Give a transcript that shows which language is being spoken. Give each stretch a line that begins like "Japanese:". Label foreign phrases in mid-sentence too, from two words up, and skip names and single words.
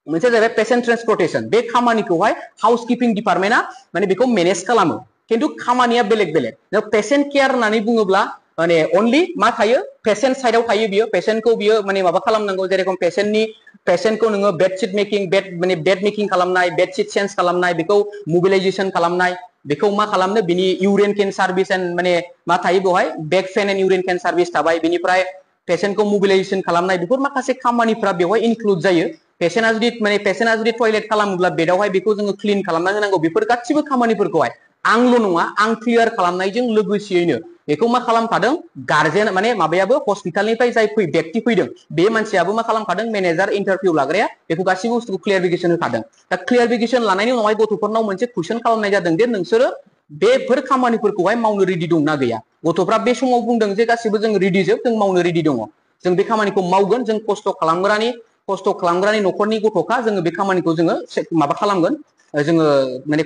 Bodo: मोनसे जाबाय
English: patient transportation
Bodo: बे खामानिखौहाय
English: housekeeping department
Bodo: माने बेखौ मेनेज खालामो किन्तु खामानिया बेलेग बेलेग
English: patient care
Bodo: होननानै बुङोब्ला माने अनलि मा थायो पेशेंट साइडआव थायो बियो पेशेंटखौ बियो माने माबा खालामनांगौ जेरेखम पेशेंटखौ नोङो
English: bedsheet making bed making
Bodo: खालामनाय
English: bedsheet change
Bodo: खालामनाय बेखौ मोबिलाइजेशन खालामनाय बेखौ मा खालामनो बिनि
English: urine can service and
Bodo: माने मा थायो बेवहाय
English: back pan and urine can service
Bodo: थाबाय बिनिफ्राय पेशेंटखौ मोबिलाइजेशन खालामनाय बेफोर माखासे खामानिफोरा बेवहाय इनक्लुड जायो पेशेंटआ जुदि टयलेट खालामोब्ला बेडआवहाय बेखौ जोङो क्लीन खालामना होनांगौ बेफोर गासिबो खामानिफोरखौहाय आंल' नङा आं क्लियार खालामनायजों लोगोसेयैनो बेखौ मा खालामखादों गार्जेन माने माबायाबो हस्पिटालनिफ्राय जाय व्यक्ति फैदों बे मानसियाबो मा खालामखादों
English: manager interview
Bodo: लाग्राया बेखौ गासिबो बुस्थुखौ क्लियारिफिकेशन होखादों दा क्लियारिफिकेशन लानायनि उनावहाय गथ'फोरनाव मोनसे कुइसन खालामनाय जादों जे नोंसोरो बेफोर खामानिफोरखौहाय मावनो रेडि दंना गैया गथ'फ्रा बे समाव बुंदों जे गासिबो जों रेडि जोब जों मावनो रेडि दङ जों बे खामानिखौ मावगोन जों खस्थ' खालामग्रानि न'खरनि गथ'खा जोङो बे खामानिखौ जोङो माबा खालामगोन जोङो माने